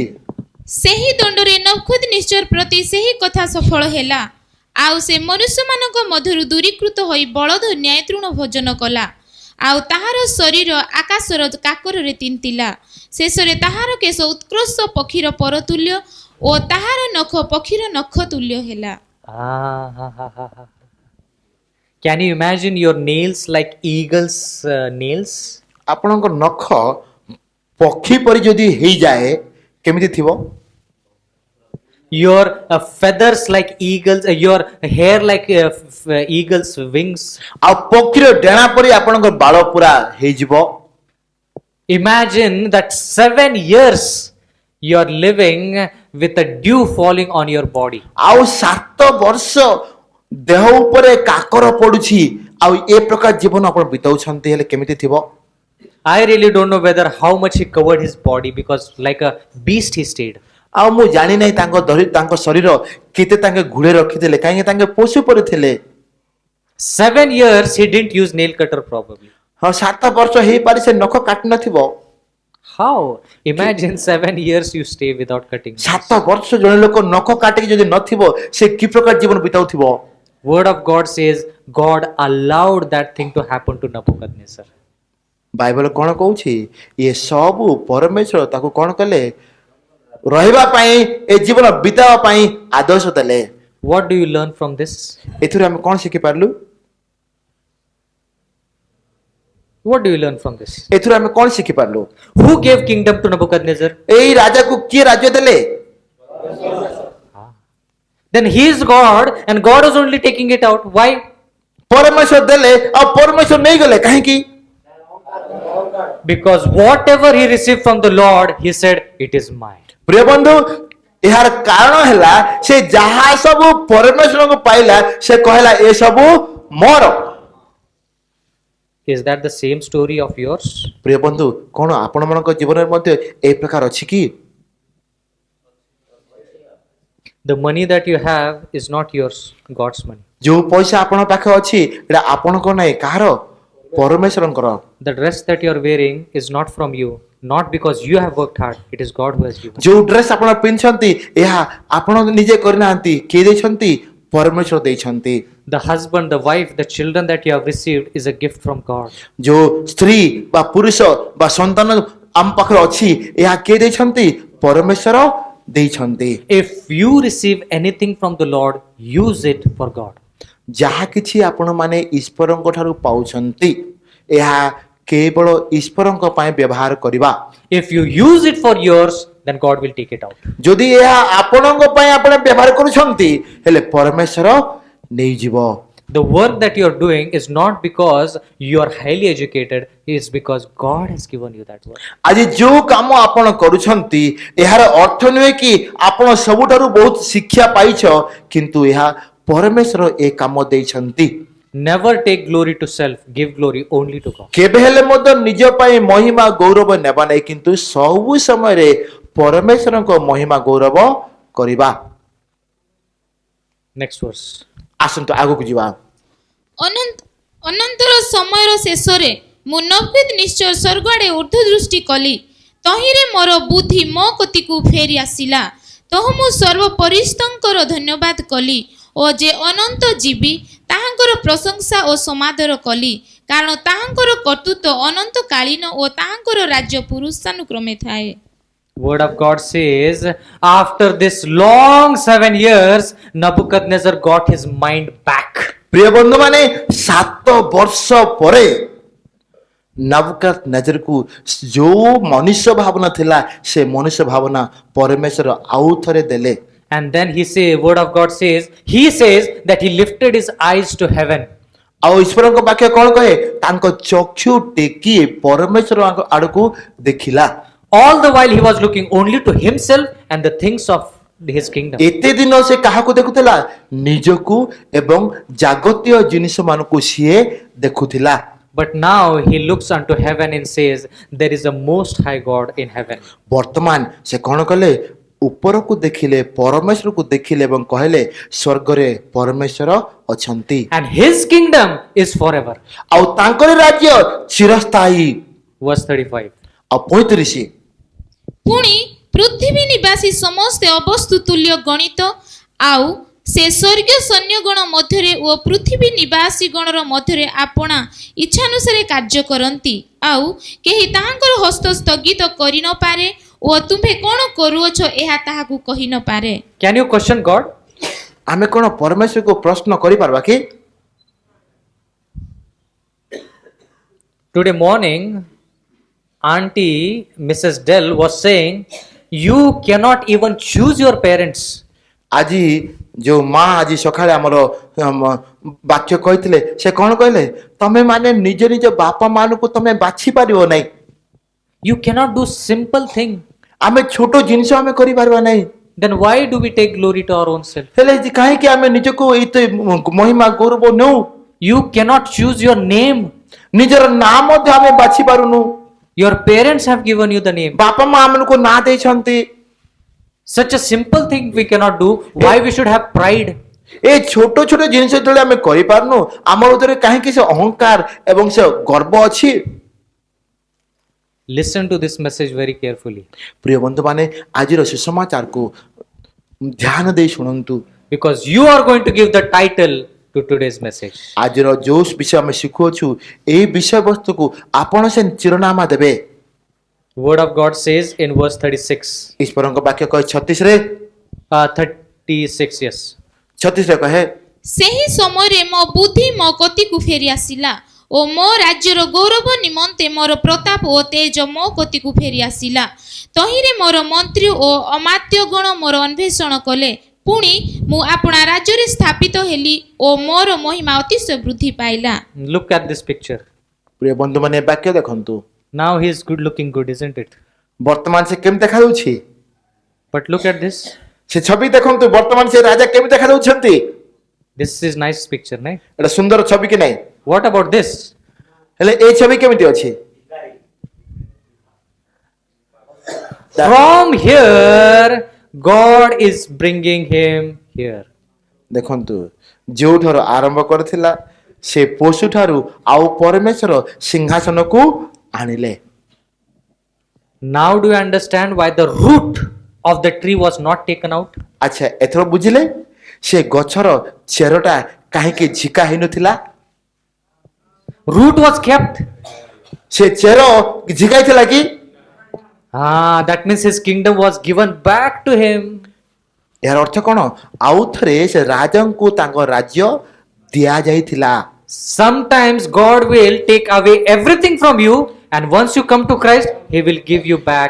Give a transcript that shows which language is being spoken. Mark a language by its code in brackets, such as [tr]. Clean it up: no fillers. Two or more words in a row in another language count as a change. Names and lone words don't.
[or] ସେହି ଦଣ୍ଡରେ ନବୁକଦନେସ୍ଜର ପ୍ରତି ସେହି କଥା ସଫଳ ହେଲା। ଆଉ ସେ ମନୁଷ୍ୟମାନଙ୍କ ମଧ୍ୟରୁ ଦୂରୀକୃତ ହୋଇ ବଳଦ ନ୍ୟାୟ ତୃଣ ଭୋଜନ କଲା। ଆଉ ତାହାର ଶରୀର ଆକାଶର କାକରରେ ତିନ୍ତିଲା। ଶେଷରେ ତାହାର କେଶ ଉତ୍କୃଷ୍ଟ ପକ୍ଷୀର ପର ତୁଲ୍ୟ ଓ ତାହାର ନଖ ପକ୍ଷୀର ନଖ ତୁଲ୍ୟ ହେଲା। [en] Can you imagine your nails like eagle's nails? [or] ଆପଣଙ୍କ ନଖ ପକ୍ଷୀ ପରି ଯଦି ହେଇଯାଏ କେମିତି ଥିବ? [en] Your feathers like eagles, your hair like eagle's wings. [or] ଆଉ ପକ୍ଷୀର ଡେଣା ପରି ଆପଣଙ୍କ ବାଳ ପୁରା ହେଇଯିବ। [en] Imagine that 7 years you are living with a dew falling on your body. [or] ଆଉ 7 ବର୍ଷ ଦେହ ଉପରେ କାକର ପଡୁଛି ଆଉ ଏ ପ୍ରକାର ଜୀବନ ଆପଣ ବିତାଉଛନ୍ତି ହେଲେ କେମିତି ଥିବ? [en] I really don't know whether how much he covered his body because like a beast he stayed. [or] ଆଉ ମୁଁ ଜାଣି ନାହିଁ ତାଙ୍କ ଶରୀର କେତେ ତାଙ୍କେ ଘୋଡେଇ ରଖିଥିଲେ କାହିଁକି ତାଙ୍କେ ପଶୁ ପରି ଥିଲେ। [en] 7 years he didn't use nail cutter probably. [or] ହଁ 7 ବର୍ଷ ହେଇପାରି ସେ ନଖ କାଟି ନଥିବ। [en] How? Imagine 7 years you stay without cutting. [or] 7 ବର୍ଷ ଜଣେ ଲୋକ ନଖ କାଟିକି ଯଦି ନଥିବ ସେ କି ପ୍ରକାର ଜୀବନ ବିତାଉଥିବ? [en] Word of God says God allowed that thing to happen to Nebuchadnezzar. [or] ବାଇବଲ କ'ଣ କହୁଛି? ଇଏ ସବୁ ପରମେଶ୍ୱର ତାକୁ କ'ଣ କଲେ? ରହିବା ପାଇଁ ଏ ଜୀବନ ବିତାଇବା ପାଇଁ ଆଦେଶ ଦେଲେ। [en] What do you learn from this? [or] ଏଥିରୁ ଆମେ କ'ଣ ଶିଖି ପାରିଲୁ? [en] What do you learn from this? [or] ଏଥିରୁ ଆମେ କ'ଣ ଶିଖି ପାରିଲୁ? [en] Who gave kingdom to Nebuchadnezzar? [or] ଏଇ ରାଜାକୁ କିଏ ରାଜ୍ୟ ଦେଲେ? [en] Then he is God and God is only taking it out. Why? [or] ପରମେଶ୍ୱର ଦେଲେ ଆଉ ପରମେଶ୍ୱର ନେଇଗଲେ କାହିଁକି? [en] Because whatever he received from the Lord, he said, it is mine. [or] ପ୍ରିୟ ବନ୍ଧୁ ଏହାର କାରଣ ହେଲା ସେ ଯାହା ସବୁ ପରମେଶ୍ୱରଙ୍କୁ ପାଇଲା ସେ କହିଲା ଏ ସବୁ ମୋର। [en] Is that the same story of yours? [or] ପ୍ରିୟ ବନ୍ଧୁ କ'ଣ ଆପଣମାନଙ୍କ ଜୀବନରେ ମଧ୍ୟ ଏ ପ୍ରକାର ଅଛି କି? The money that you have is not yours, God's money. ଯୋଉ ପଇସା ଆପଣଙ୍କ ପାଖରେ ଅଛି ଏଟା ଆପଣଙ୍କ ନାହିଁ କାହାର? ପରମେଶ୍ୱରଙ୍କର। [en] The dress that you are wearing is not from you, not because you have worked hard. It is God who has given. [or] ଯୋଉ ଡ୍ରେସ୍ ଆପଣ ପିନ୍ଧୁଛନ୍ତି ଏହା ଆପଣ ନିଜେ କରିନାହାନ୍ତି କିଏ ଦେଇଛନ୍ତି? ପରମେଶ୍ୱର ଦେଇଛନ୍ତି। [en] The husband, the wife, the children that you have received is a gift from God. [or] ଯୋଉ ସ୍ତ୍ରୀ ବା ପୁରୁଷ ବା ସନ୍ତାନ ଆମ ପାଖରେ ଅଛି ଏହା କିଏ ଦେଇଛନ୍ତି? ପରମେଶ୍ୱର ଦେଇଛନ୍ତି। [en] If you receive anything from the Lord, use it for God. [or] ଯାହା କିଛି ଆପଣମାନେ ଈଶ୍ୱରଙ୍କ ଠାରୁ ପାଉଛନ୍ତି ଏହା କେବଳ ଈଶ୍ୱରଙ୍କ ପାଇଁ ବ୍ୟବହାର କରିବା। [en] If you use it for yours, then God will take it out. [or] ଯଦି ଏହା ଆପଣଙ୍କ ପାଇଁ ଆପଣ ବ୍ୟବହାର କରୁଛନ୍ତି ହେଲେ ପରମେଶ୍ୱର ନେଇଯିବ। [en] The work that you are doing is not because you are highly educated, it is because God has given you that work. [or] ଆଜି ଯୋଉ କାମ ଆପଣ କରୁଛନ୍ତି ଏହାର ଅର୍ଥ ନୁହେଁ କି ଆପଣ ସବୁଠାରୁ ବହୁତ ଶିକ୍ଷା ପାଇଛ, କିନ୍ତୁ ଏହା ପରମେଶ୍ୱର ଏ କାମ ଦେଇଛନ୍ତି। [en] Never take glory to self, give glory only to God. [or] କେବେ ହେଲେ ମଧ୍ୟ ନିଜ ପାଇଁ ମହିମା ଗୌରବ ନେବା ନାହିଁ, କିନ୍ତୁ ସବୁ ସମୟରେ ପରମେଶ୍ୱରଙ୍କ ମହିମା ଗୌରବ କରିବା। [en] Next verse. [or] ଆସନ୍ତୁ ଆଗକୁ ଯିବା। ଅନନ୍ତର ସମୟର ଶେଷରେ ମୁଁ ନବକିତ ନିଶ୍ଚୟ ସ୍ୱର୍ଗ ଆଡ଼େ ଉର୍ଦ୍ଧ୍ୱ ଦୃଷ୍ଟି କଲି। ତହିଁରେ ମୋର ବୁଦ୍ଧି ମୋ କତିକୁ ଫେରି ଆସିଲା। ତହୁ ମୁଁ ସର୍ବପରିସ୍ତଙ୍କର ଧନ୍ୟବାଦ କଲି ଓ ଯେ ଅନନ୍ତ ଜୀବୀ ତାହାଙ୍କର ପ୍ରଶଂସା ଓ ସମାଦର କଲି, କାରଣ ତାହାଙ୍କର କର୍ତ୍ତୃତ୍ୱ ଅନନ୍ତକାଳୀନ ଓ ତାହାଙ୍କର ରାଜ୍ୟ ପୁରୁଷାନୁକ୍ରମେ ଥାଏ। [en] Word of God says, after this long 7 years, Nebuchadnezzar got his mind back. [or] ପ୍ରିୟ ବନ୍ଧୁମାନେ, 7 ବର୍ଷ ପରେ ନବୁକଦନେଜରକୁ ଯୋଉ ମନୁଷ୍ୟ ଭାବନା ଥିଲା ସେ ମନୁଷ୍ୟ ଭାବନା ପରମେଶ୍ୱର ଆଉ ଥରେ ଦେଲେ। [en] And then word of God says that he lifted his eyes to heaven. [or] ଆଉ ଈଶ୍ୱରଙ୍କ ବାକ୍ୟ କ'ଣ କହେ? ତାଙ୍କ ଚକ୍ଷୁ ଟେକି ପରମେଶ୍ୱର ଆଡ଼କୁ ଦେଖିଲା। [en] All the while he was looking only to himself and the things of his kingdom. [or] ଏତେ ଦିନ ସେ କାହାକୁ ଦେଖୁଥିଲା? ନିଜକୁ ଏବଂ ଜାଗତୀୟ ଜିନିଷ ମାନଙ୍କୁ ସିଏ ଦେଖୁଥିଲା। [en] But now he looks unto heaven and says, there is a most high God in heaven. [or] ବର୍ତ୍ତମାନ ସେ କ'ଣ କଲେ? ଉପରକୁ ଦେଖିଲେ, ପରମେଶ୍ୱରକୁ ଦେଖିଲେ ଏବଂ କହିଲେ ସ୍ୱର୍ଗରେ ପରମେଶ୍ୱର ଅଛନ୍ତି। [en] And his kingdom is forever. [or] ଆଉ ତାଙ୍କର ରାଜ୍ୟ ଚିରସ୍ଥାୟୀ। [en] Verse 35. [or] ଆଉ 35 ପୁଣି ପୃଥିବୀ ନିବାସୀ ସମସ୍ତେ ଅବସ୍ତୁ ତୁଲ୍ୟ ଗଣିତ, ଆଉ ସେ ସ୍ୱର୍ଗୀୟ ସୈନ୍ୟଗଣ ମଧ୍ୟରେ ଓ ପୃଥିବୀ ନିବାସୀ ଗଣର ମଧ୍ୟରେ ଆପଣା ଇଚ୍ଛାନୁସାରେ କାର୍ଯ୍ୟ କରନ୍ତି, ଆଉ କେହି ତାହାଙ୍କର ହସ୍ତ ସ୍ଥଗିତ କରି ନପାରେ ଓ ତୁମ୍ଭେ କ'ଣ କରୁଅଛ ଏହା ତାହାକୁ କହି ନପାରେ। [en] Can you question God? [or] ଆମେ କ'ଣ ପରମେଶ୍ୱରକୁ ପ୍ରଶ୍ନ କରିପାରିବା କି? [en] Today morning, Auntie Mrs. Dell was saying, you cannot even choose your parents. [or] ଆଜି ଯୋଉ ମା ଆଜି ସକାଳେ ଆମର ବାକ୍ୟ କହିଥିଲେ ସେ କ'ଣ କହିଲେ? ତମେ ମାନେ ନିଜ ନିଜ ବାପା ମାନଙ୍କୁ ତମେ ବାଛି ପାରିବ ନାହିଁ। [en] You cannot do simple thing. [or] ଆମେ ଛୋଟ ଜିନିଷ ଆମେ କରିପାରିବା ନାହିଁ। [en] Then why do we take glory to our own self? [or] ହେଲେ କାହିଁକି ଆମେ ନିଜକୁ ଏତେ ମହିମା ଗୌରବ ନେଉ? [en] You cannot choose your name. [or] ନିଜର ନାଁ ମଧ୍ୟ ଆମେ ବାଛି ପାରୁନୁ। [en] Your parents have given you the name. [or] ବାପା ମା ଆମକୁ ନାଁ ଦେଇଛନ୍ତି। [en] Such a simple thing we cannot do. Why we should have pride? [or] ଏ ଛୋଟ ଛୋଟ ଜିନିଷ ଯେତେବେଳେ ଆମେ କରିପାରୁନୁ ଆମ ଭିତରେ କାହିଁକି ସେ ଅହଙ୍କାର ଏବଂ ସେ ଗର୍ବ ଅଛି? [en] Listen to this message very carefully. [or] ପ୍ରିୟ ବନ୍ଧୁମାନେ, ଆଜିର ସୁସମାଚାରକୁ ଧ୍ୟାନ ଦେଇ ଶୁଣନ୍ତୁ, [en] Because you are going to give the title to today's message. [or] ଆଜିର ଯୋଉ ବିଷୟ ଆମେ ଶିଖୁଅଛୁ ଏଇ ବିଷୟବସ୍ତୁକୁ ଆପଣ ସେ ଚିରନାମା ଦେବେ। [en] Word of God says in verse 36. [or] ଈଶ୍ୱରଙ୍କ ବାକ୍ୟ କହେ 36ରେ [en] 36, yes. [or] 36ରେ କହେ, ସେହି ସମୟରେ ମୋ ବୁଦ୍ଧି ମୋ କତିକୁ ଫେରି ଆସିଲା ଓ ମୋ ରାଜ୍ୟର ଗୌରବ ନିମନ୍ତେ ମୋର ପ୍ରତାପ ଓ ତେଜ ମୋ କତିକୁ ଫେରି ଆସିଲା। ତହିଁରେ ମୋର ମନ୍ତ୍ରୀ ଓ ଅମାତ୍ୟଗଣ ମୋର ଅନ୍ୱେଷଣ କଲେ। ପୁଣି ମୁଁ ଆପଣା ରାଜ୍ୟରେ ସ୍ଥାପିତ ହେଲି ଓ ମୋର ମହିମା ଅତିଶୟ ବୃଦ୍ଧି ପାଇଲା। [en] Look at this picture. [or] ପ୍ରିୟ ବନ୍ଧୁମାନେ ଏ ବାକ୍ୟ ଦେଖନ୍ତୁ। [en] Now he is good looking good, isn't it? [or] ବର୍ତ୍ତମାନ ସେ କେମିତି ଦେଖାଯାଉଛି? [en] But look at this. [or] ସେ ଛବି ଦେଖନ୍ତୁ, ବର୍ତ୍ତମାନ ସେ ରାଜା କେମିତି ଦେଖାଯାଉଛନ୍ତି? [en] This is nice picture, right? [or] ଏଟା ସୁନ୍ଦର ଛବି କି ନାହିଁ? [en] What about this? [or] ହେଲେ ଏଇ ଛବି କେମିତି ଅଛି? [en] From here, God is bringing him here. [or] ଦେଖନ୍ତୁ, ଯୋଉଠାରୁ ଆରମ୍ଭ କରିଥିଲା ସେ ପଶୁଠାରୁ ଆଉ ପରମେଶ୍ୱର ସିଂହାସନକୁ ଆଣିଲେ। [en] Now do you understand why the root of the tree was not taken out? [or] ଆଚ୍ଛା, ଏଥର ବୁଝିଲେ ସେ ଗଛର ଚେରଟା କାହିଁକି ଝିକା ହେଇନଥିଲା? [en] Root was kept. [or] ସେ ଚେର ଝିକାଇଥିଲା କି? [en] That means his kingdom was given back to him. [or] ଏହାର ଅର୍ଥ କ'ଣ? ଆଉ ଥରେ ସେ ରାଜାଙ୍କୁ ତାଙ୍କ ରାଜ୍ୟ ଦିଆଯାଇଥିଲା। [en] Sometimes God will take away everything from you, and once you come to Christ, he will give you back.